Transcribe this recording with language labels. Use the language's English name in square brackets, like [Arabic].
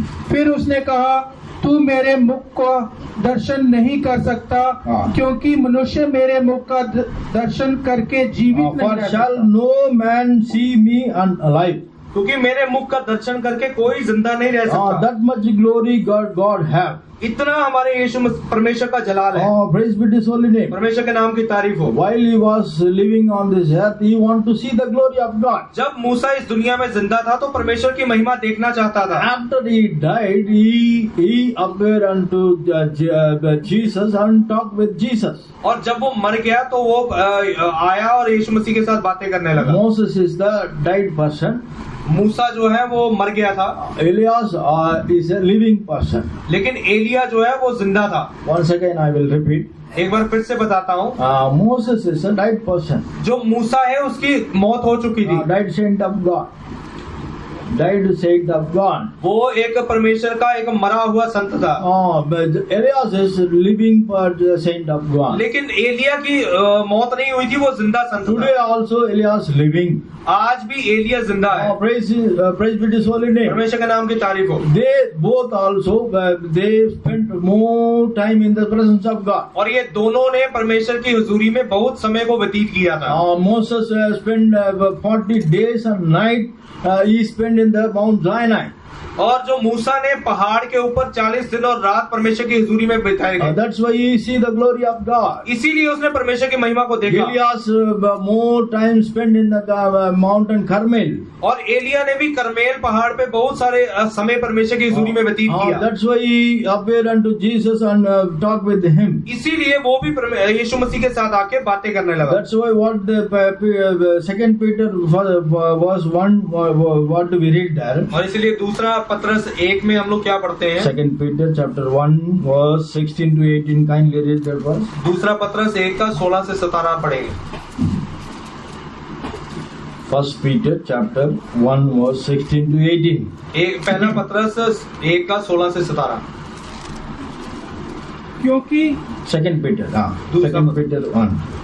[Hindi] फिर उसने कहा तू मेरे मुख का दर्शन नहीं कर सकता क्योंकि मनुष्य मेरे मुख का दर्शन करके जीवित नहीं रह सकता। [English] Shall no man see me alive? [Hindi] क्योंकि मेरे मुख का दर्शन करके कोई जिंदा नहीं रह सकता। [English] That much glory God have. [Hindi] इतना हमारे यीशु परमेश्वर का जलाल है। [English] Praise be His holy name. [Hindi] परमेश्वर के नाम की तारीफ हो। [English] While he was living on this earth, he wanted to see the glory of God. [Hindi] जब मूसा इस दुनिया में जिंदा था तो परमेश्वर की महिमा देखना चाहता था। [English] After he died, he appeared unto Jesus and talked with Jesus. [Hindi] और जब वो मर गया तो वो आया और यीशु मसीह के साथ बातें करने लगा। [English] Moses is the died person. [Hindi] मूसा जो है वो मर गया था। [English] Elias is a living person. [Hindi] लेकिन एलिया जो है वो जिंदा था। [English] Once again I will repeat. [Hindi] एक बार फिर से बताता हूँ। [English] Moses is a died person. [Hindi] जो मूसा है उसकी मौत हो चुकी थी। [English] Died saint of God. Died saint of God. [Hindi] वो एक परमेश्वर का एक मरा हुआ संत था। [English] But Elias is living saint of God. [Hindi] लेकिन एलिया की मौत नहीं हुई थी, वो जिंदा संत था। [English] Today also Elias living. [Hindi] आज भी एलिया जिंदा है। [English] Praise be His holy name. [Hindi] परमेश्वर के नाम की तारीफ हो। [English] They both also they spent more time in the presence of God. [Hindi] और ये दोनों ने परमेश्वर की हुजूरी में बहुत समय को व्यतीत किया था। [English] Moses spent 40 days and night he spent in the Mount Sinai. [Hindi] और जो मूसा ने पहाड़ के ऊपर 40 दिन और रात परमेश्वर की हुजूरी में बिताए गए। [English] That's why you see the glory of God. [Hindi] इसीलिए उसने परमेश्वर की महिमा को देखा। [English] Elias more time spent in the mountain Carmel. [Hindi] और एलिया ने भी करमेल पहाड़ पे बहुत सारे समय परमेश्वर की हुजूरी में व्यतीत किया। [English] That's why he appeared unto Jesus and talked with him. [Hindi] इसीलिए वो भी यीशु मसीह के साथ आके बातें करने लगा। [English] That's why what the second Peter was 1, what do we read there? [Hindi] और इसीलिए दूसरा पत्रस 1 में हम लोग क्या पढ़ते हैं? [English] Second Peter chapter 1 verse 16 to 18, kindly read that verse. [Hindi] दूसरा पत्रस 1 का 16 से 17 पढ़ेंगे। [English] First Peter chapter 1 verse 16 to 18. [Hindi] पहला पत्रस 1 का 16 से 17। क्योंकि [English] Second Peter, Second Peter 1.